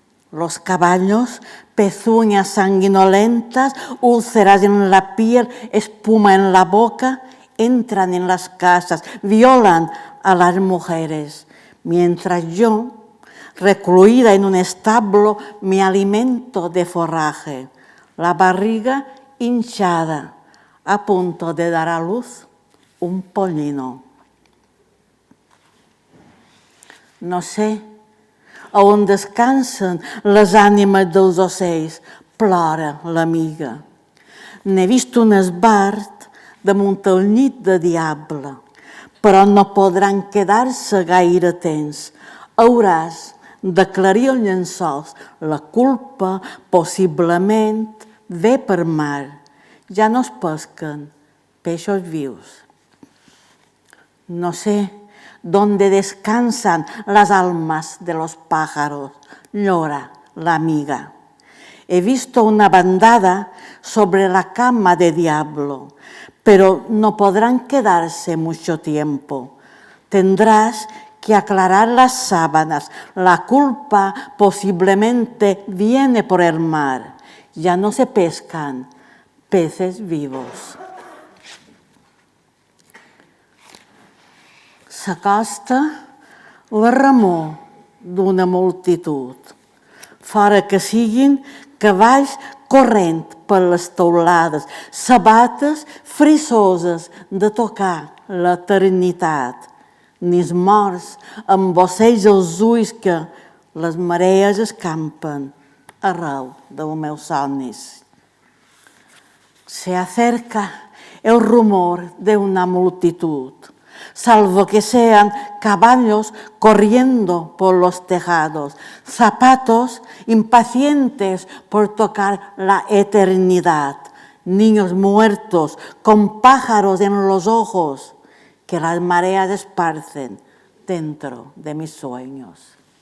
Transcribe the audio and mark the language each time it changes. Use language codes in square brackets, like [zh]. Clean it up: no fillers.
[es] Los caballos, pezuñas sanguinolentas, úlceras en la piel, espuma en la boca, entran en las casas, violan a las mujeres, mientras yo, recluida en un establo, me alimento de forraje, la barriga hinchada, a punto de dar a luz un pollino. [ca] No sé on descansen les ànimes dels ocells, plora l'amiga. N'he vist un esbart damunt el llit de diable, però no podran quedar-se gaire temps. Hauràs d'aclarir els llençols. La culpa possiblement ve per mar. Ja no es pesquen peixos vius. [es] No sé donde descansan las almas de los pájaros, llora la amiga. He visto una bandada sobre la cama de diablo, pero no podrán quedarse mucho tiempo. Tendrás que aclarar las sábanas. La culpa posiblemente viene por el mar. Ya no se pescan peces vivos. [ca] S'acosta la remor d'una multitud, fora que siguin cavalls corrent per les teulades, sabates frisoses de tocar l'eternitat, nis morts amb ocells als ulls que les marees escampen arreu dels meus somnis. [es] Se acerca el rumor de una multitud. salvo que sean caballos corriendo por los tejados, zapatos impacientes por tocar la eternidad, niños muertos con pájaros en los ojos que las mareas esparcen dentro de mis sueños.